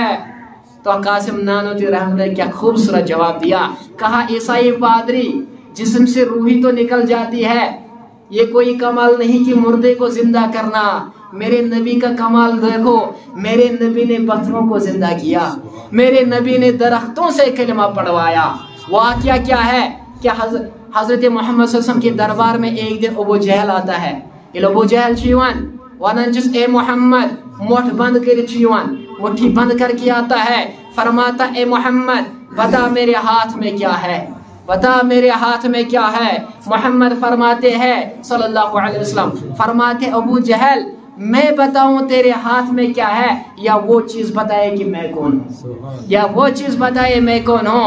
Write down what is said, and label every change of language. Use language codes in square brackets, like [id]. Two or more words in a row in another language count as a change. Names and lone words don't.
[ur] تو قاسم نانوتوی [ar] رحمۃ اللہ [ur] کیا خوبصورت جواب دیا، کہا عیسائی پادری جسم سے روحی تو نکل جاتی ہے، یہ کوئی کمال نہیں کہ مردے کو زندہ کرنا، میرے نبی کا کمال دیکھو، میرے نبی نے پتھروں کو زندہ کیا، میرے نبی نے درختوں سے کلمہ پڑھوایا۔ واقعہ کیا ہے کہ حضرت محمد [ar] صلی اللہ علیہ وسلم [ur] کے دربار میں ایک دن ابو جہل آتا ہے، یہ ابو جہل [ks] چیوان ونان چھس اے محمد موٹھ بند کر چیوان، [ur] مٹھی بند کر کے آتا ہے، فرماتا اے محمد بتا میرے ہاتھ میں کیا ہے، بتا میرے ہاتھ میں کیا ہے۔ محمد فرماتے ہیں [ar] صلی اللہ علیہ وسلم، [ur] فرماتے ابو جہل میں بتاؤں تیرے ہاتھ میں کیا ہے، یا وہ چیز بتائے کہ میں کون ہوں، یا وہ چیز بتائے میں کون ہوں۔